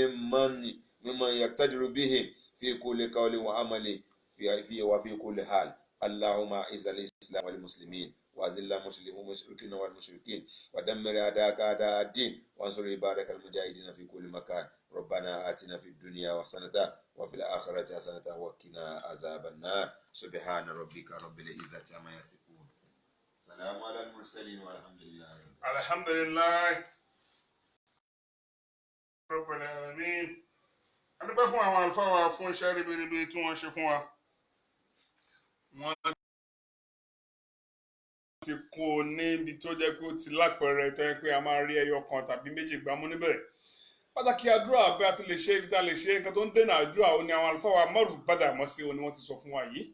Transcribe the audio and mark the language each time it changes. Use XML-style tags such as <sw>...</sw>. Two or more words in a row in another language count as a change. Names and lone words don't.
<ar>ممن يقتدر به في كل قول وعمل وفي كل حال اللهم اعز الاسلام والمسلمين وأذل المشركين والمشركين ودمر أعداءك أعداء الدين وانصر عبادك المجاهدين في كل مكان ربنا آتنا في الدنيا حسنة وفي الآخرة حسنة وقنا عذاب النار سبحان ربك رب العزة عما يصفون سلام على المرسلين والحمد لله. الحمد لله رب العالمين.</ar> <yo>A dúpẹ́ fún àwọn àlùfáà wa fún iṣẹ́ ribiribi tí wọ́n ṣe fún wa. Wọ́n ti kún un níbi tó jẹ́ pé ó ti lápẹẹrẹ tó jẹ́ pé a máa rí ẹyọ kan tàbí méjì gbámú níbẹ̀. Pàtàkì àdúrà bí a ti lè ṣe ibi tá a lè ṣe nǹkan tó ń dènà àdúrà ó ní àwọn àlùfáà wa Maruf Badamasi ó ní wọ́n ti sọ fún wa yìí.</yo>